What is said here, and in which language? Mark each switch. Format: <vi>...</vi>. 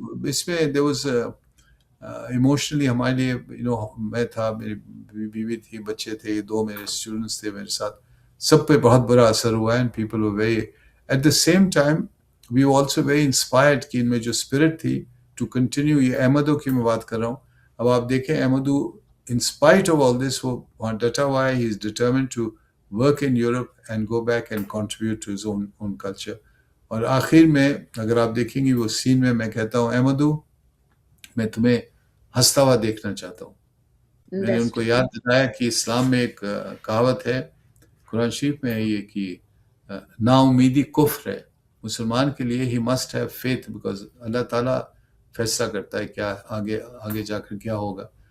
<ur>اس میں</ur> <en>there was emotionally</en> <ur>ہمارے لیے، میں تھا، میری بیوی تھی، بچے تھے، 2 میرے اسٹوڈنٹس تھے میرے ساتھ. سب پہ بہت برا اثر ہوا ہے.</ur> <en>people were very at the same time we also very inspired</en> <ur>کہ ان میں جو اسپرٹ تھی ٹو کنٹینیو. یہ احمدو کی میں بات کر رہا ہوں. اب آپ دیکھیں احمدو</ur> <en>in spite of all this</en> <ur>وہ وہاں ڈٹا ہوا ہے.</ur> <en>he is determined to work in Europe and go back and contribute to his own culture.</en> <ur>اور آخر میں اگر آپ دیکھیں گے وہ سین میں کہتا ہوں، احمدو میں تمہیں ہنستا ہوا دیکھنا چاہتا ہوں. میں نے ان</ur> <en>That's</en> <ur>کو</ur> <en>true.</en> <ur>یاد دلایا کہ اسلام میں ایک کہاوت ہے، قرآن شریف میں ہے یہ کہ نا امیدی کفر ہے. مسلمان کے لیے</ur> <en>ہی must have faith,</en> <ur>because اللہ تعالیٰ فیصلہ کرتا ہے کیا آگے جا کر کیا ہوگا.</ur>